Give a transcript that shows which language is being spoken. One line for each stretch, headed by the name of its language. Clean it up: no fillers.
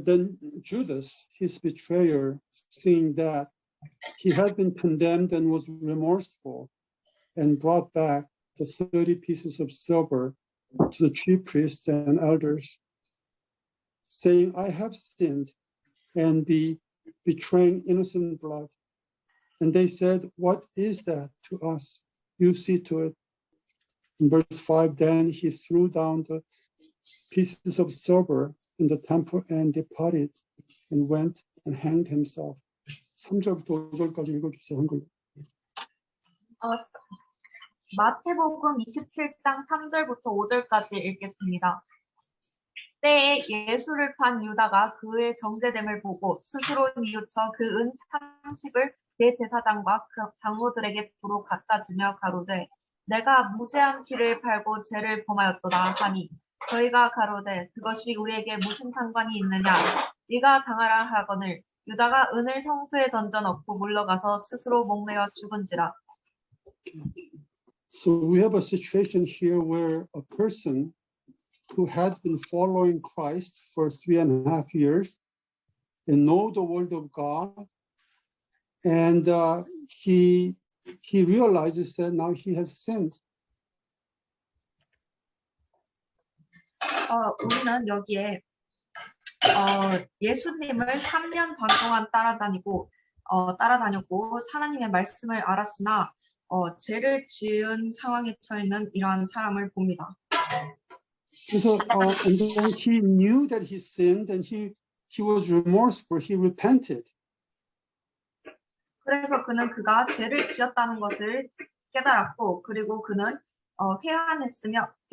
English: Then Judas, his betrayer, seeing that he had been condemned and was remorseful, and brought back the 30 pieces of silver to the chief priests and elders, saying, I have sinned and be betraying innocent blood. And they said, what is that to us? You see to it. In verse 5, then he threw down the pieces of silver in the temple and departed and went and hanged himself.
Korean: 3절부터 5절까지 읽어주세요. 한글. 마태복음 27장 3절부터 5절까지 읽겠습니다. 때에 예수를 판 유다가 그의 정죄됨을 보고 스스로 뉘우쳐 그 은 30을 대제사장과 그 장로들에게 도로 갖다 주며 가로되 내가 무죄한 피를 팔고 죄를 범하였도다 하니 저희가 가로되 그것이 우리에게 무슨 상관이 있느냐 네가 당하라 하거늘 유다가 은을 성소에 던져 넣고 물러가서 스스로 목매어 죽은지라.
English: So we have a situation here where a person who had been following Christ for 3.5 years and know the word of God, and he realizes that now he has sinned.
Korean: 우리는 여기에 예수님을 3년 반 동안 따라다녔고 하나님의 말씀을 알았으나 죄를 지은 상황에 처해 있는 이러한 사람을 봅니다.
English: So and then he knew that he sinned, and he was remorseful. He repented.
Korean: 그래서 그가 죄를 지었다는 것을 깨달았고 그리고 그는 회환했으며